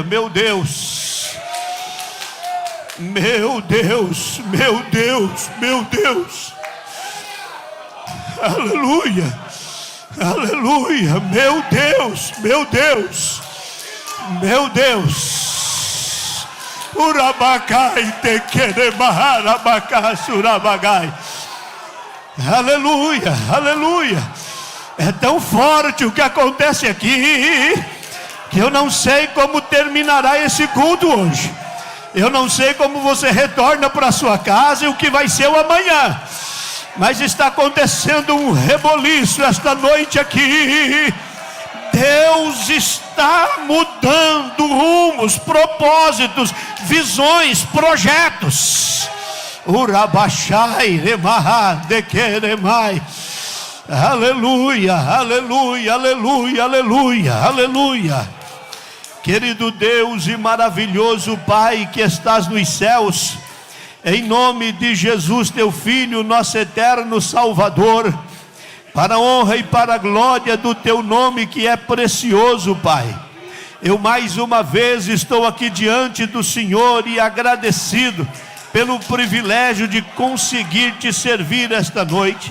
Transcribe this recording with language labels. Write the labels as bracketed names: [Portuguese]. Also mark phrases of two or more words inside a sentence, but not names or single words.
[Portuguese] Meu Deus, meu Deus, meu Deus, meu Deus. Aleluia, aleluia. Meu Deus, meu Deus, meu Deus. Urabacai te queremahar abacai surabagai. Aleluia, aleluia. É tão forte o que acontece aqui, que eu não sei como terminará esse culto hoje. Eu não sei como você retorna para sua casa e o que vai ser o amanhã. Mas está acontecendo um reboliço esta noite aqui. Deus está mudando rumos, propósitos, visões, projetos. Urabachai, remahá, dequeremai. Aleluia, aleluia, aleluia, aleluia, aleluia. Querido Deus e maravilhoso Pai que estás nos céus, em nome de Jesus teu Filho, nosso eterno Salvador, para a honra e para a glória do teu nome que é precioso, Pai, eu mais uma vez estou aqui diante do Senhor e agradecido pelo privilégio de conseguir te servir esta noite.